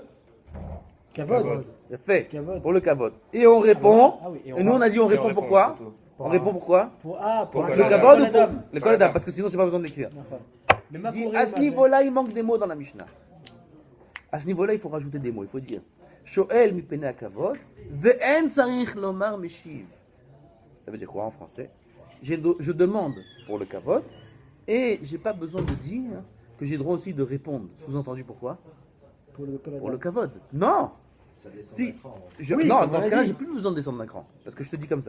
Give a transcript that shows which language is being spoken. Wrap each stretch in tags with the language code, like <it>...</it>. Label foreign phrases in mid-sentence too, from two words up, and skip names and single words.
<fr>Kavod. fait, pour le kavod. Et on répond, Ah oui, et nous on a dit on répond pourquoi? On répond pourquoi? Pour Le kavod ou pour le koladam? Parce que sinon j'ai pas besoin de l'écrire. Mais Il dit, à ce niveau-là, il manque des mots dans la Mishnah. À ce niveau-là, il faut rajouter des mots. Il faut dire</fr> <he>שואל מפני הכבוד, ואין צריך לומר משיב.</he> <fr>Ça veut dire quoi en français? Je demande pour le kavod et j'ai pas besoin de dire que j'ai droit aussi de répondre. Sous-entendu pourquoi? Pour le kavod. Non. Si, non, dans ce cas-là, j'ai plus besoin de descendre d'un cran. Parce que je te dis comme ça.</fr>